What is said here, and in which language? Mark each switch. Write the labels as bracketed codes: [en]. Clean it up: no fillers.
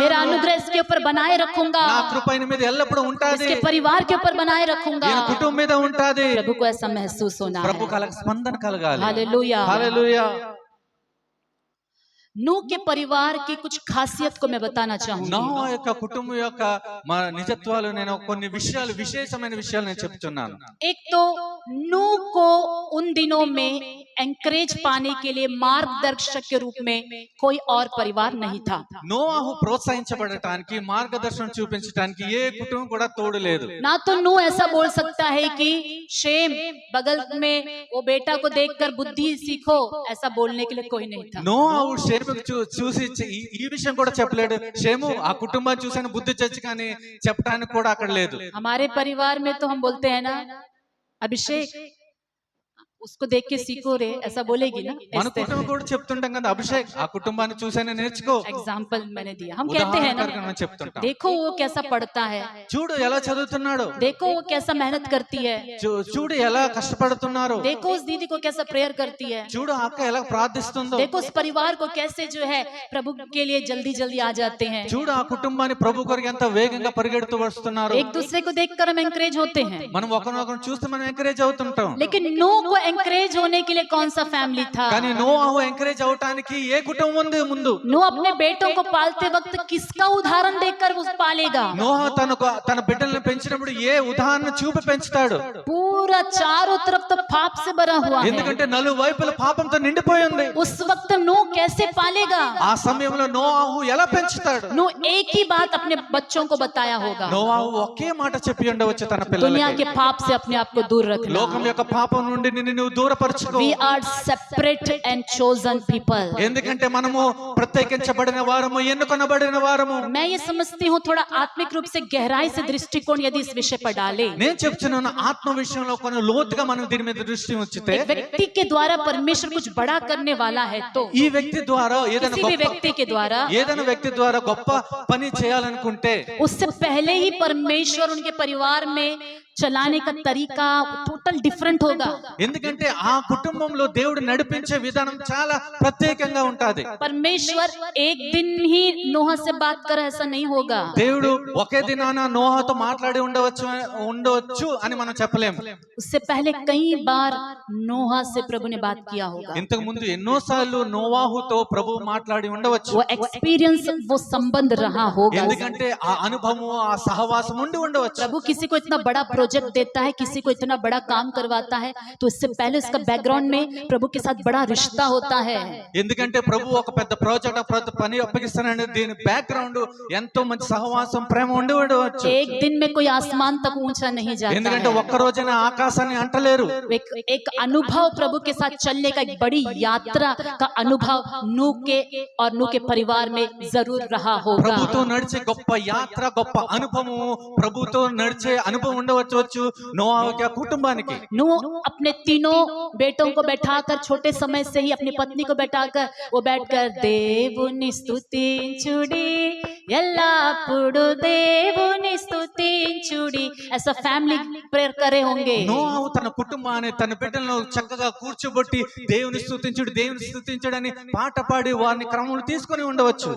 [hi] मेरा अनुग्रह इसके ऊपर बनाए रखूंगा, [te] నా కృప ఈయన మీద ఎల్లప్పుడూ ఉంటాది, [hi] इसके परिवार के ऊपर बनाए रखूंगा। [te] ఈయన కుటుంబం మీద ఉంటాది। [hi] प्रभु को ऐसा महसूस होना है। [te] ప్రభు స్పందన కలగాలి। [hi] हालेलुया। [te] హల్లెలూయా। [hi] नूह के परिवार की कुछ खासियत को मैं बताना चाहूंगी। [te] నా యొక్క కుటుంబం యొక్క నిజత్వాలు నేను కొన్ని విశేషమైన విషయాలు నేను చెప్తున్నాను। [hi] एक तो नूह को उन दिनों में एंकरेज पाने के लिए मार्गदर्शक के रूप में कोई और परिवार नहीं था। [te] నోవాహు ప్రోత్సహించబడటానికి మార్గదర్శనం చూపించడానికి ఏ కుటుంబం కూడా తోడు లేదు. [hi] ना तो नूह ऐसा बोल सकता है कि शेम बगल में वो बेटा को देखकर बुद्धि सीखो, ऐसा बोलने के लिए कोई नहीं था। [te] నోవాహు షేమును చూసి ఈ విషయం కూడా చెప్పలేడు. షేము ఆ కుటుంబాన్ని చూసాను బుద్ధి చచ్చి కానీ చెప్పడానికి కూడా అక్కడ లేదు. [hi] हमारे परिवार में तो हम बोलते हैं ना, अभिषेक उसको देख के सीखो रे, ऐसा बोलेगी ना। [te] మన కుటుంబం కూడా చెప్తుంటాం కదా, అభిషేక్ ఆ కుటుంబాన్ని చూసానే నేర్చుకో. [hi] एग्जाम्पल मैंने दिया, हम कहते हैं ना, [te] చెప్తుంటాం, [hi] देखो वो कैसा पढ़ता है, [te] చూడు ఎలా చదువుతున్నాడు, [hi] देखो वो कैसा मेहनत करती है, [te] చూడు ఎలా కష్టపడుతున్నారు, [hi] देखो उस दीदी को कैसा प्रेयर करती है, [te] చూడు అక్క ఎలా ప్రార్థిస్తుందో, [hi] देखो उस परिवार को कैसे जो है प्रभु के लिए जल्दी जल्दी आ जाते हैं। [te] చూడు ఆ కుటుంబాన్ని ప్రభు కొరకు ఎంత వేగంగా పరిగెడుతూ వస్తున్నారు. [hi] एक दूसरे को देखकर हम एंकरेज होते हैं, [te] మనం ఒకరినొకరు చూస్తే మనం ఎంకరేజ్ అవుతుంటాం. [hi] लेकिन नूह को एंकरेज होने के लिए कौन सा फैमिली था? [te] కానీ నోవాహు ఎంకరేజ్ అవటానికి ఏ కుటుంబం ఉంది ముందు? [hi] नूह अपने बेटों को पालते वक्त किसका उदाहरण देखकर वो पालेगा? [te] నోహా తన బిడ్డలను పెంచినప్పుడు ఏ ఉదాహరణ చూపి పెంచుతాడు? [hi] पूरा चारों तरफ तो पाप से भरा हुआ है, [te] ఎందుకంటే నలువైపుల పాపంతో నిండిపోయి ఉంది. [hi] उस वक्त नूह कैसे पालेगा? [te] ఆ సమయంలో నోవాహు ఎలా పెంచుతాడు? [hi] नूह एक ही बात अपने बच्चों को बताया होगा, [te] నోవాహు ఒకే మాట చెప్పి ఉండవచ్చు తన [hi] दुनिया [te] పిల్లలకి, [hi] के पाप से अपने आप को दूर रखना। [te] లోకం యొక్క పాపం నుండి నిన్ను నువ్వు దూరపరచుకో. [en] We are separate and chosen people. [te] ఎందుకంటే మనము ప్రత్యేకించబడిన వారము, ఎన్నుకొనబడిన వారము. [hi] मैं ये समझती हूँ थोड़ा आत्मिक रूप से गहराई से दृष्टिकोण यदि इस विषय पर डाले, [te] నేను చెప్తున్నాను, ఆత్మ విషయంలో కొన్ని లోతుగా మనం దీని మీద దృష్టి ఉంచితే, [hi] एक व्यक्ति के द्वारा परमेश्वर कुछ बड़ा करने वाला है तो [te] ఈ వ్యక్తి ద్వారా [hi] किसी भी व्यक्ति के द्वारा [te] ఏదైనా వ్యక్తి ద్వారా గొప్ప పని చేయాలనుకుంటే, [hi] उससे पहले ही परमेश्वर उनके परिवार में चलाने का तरीका टोटल डिफरेंट होगा। [te] ఎందుకంటే ఆ కుటుంబంలో దేవుడు నడిపించే విధానం చాలా ప్రత్యేకంగా ఉంటది. [hi] परमेश्वर एक दिन ही नोह से बात कर ऐसा नहीं होगा। [te] దేవుడు ఒకే దినాన నోహతో మాట్లాడి ఉండవచ్చు అని మనం చెప్పలేము. [hi] उससे पहले कई बार नोह से प्रभु ने बात किया होगा। [te] ఇంతకు ముందు ఎన్నోసార్లు నోవాహుతో ప్రభు మాట్లాడి ఉండవచ్చు. [hi] वो एक्सपीरियंस, वो संबंध रहा होगा, [te] ఎందుకంటే ఆ అనుభవం, ఆ సహవాసం ఉండి ఉండవచ్చు. [hi] प्रभु किसी को इतना बड़ा प्रोजेक्ट देता है, किसी को इतना बड़ा काम करवाता है, तो इससे पहले उसका बैकग्राउंड में प्रभु के साथ बड़ा रिश्ता होता है। [te] ఎందుకంటే ప్రభు ఒక పెద్ద ప్రాజెక్ట్, పెద్ద పని అప్పగిస్తానంటే దీని బ్యాక్గ్రౌండ్ ఎంతో మంచి సహవాసం, ప్రేమ ఉండి ఉండవచ్చు. [hi] एक दिन में कोई आसमान तक ऊंचा नहीं जाता [te] ఎందుకంటే [hi] है। [te] ఒక్క రోజైనా ఆకాశాన్ని అంటలేరు. [hi] एक अनुभव प्रभु के साथ चलने का, एक बड़ी यात्रा का अनुभव नूह के और नूह के परिवार में जरूर रहा होगा। [te] ప్రభుతో నడిచే గొప్ప యాత్ర, గొప్ప అనుభవం, ప్రభుతో నడిచే అనుభవం ఉండవచ్చు నోవాహు కుటుంబానికి. [hi] नूह अपने तीनों बेटों को बैठाकर, छोटे समय से ही अपनी पत्नी को बैठाकर, वो बैठकर [te] దేవుని స్తుతించుడి ఎల్లప్పుడు దేవుని స్తుతించుడి, [hi] ऐसा फैमिली प्रेयर करे होंगे। [te] నోవాహు తన కుటుంబాన్ని, తన బిడ్డలను చక్కగా కూర్చోబెట్టి దేవుని స్తుతించుడు, దేవుని స్తుతించుడు అని పాట పాడి వారిని క్రమం తీసుకొని ఉండవచ్చు.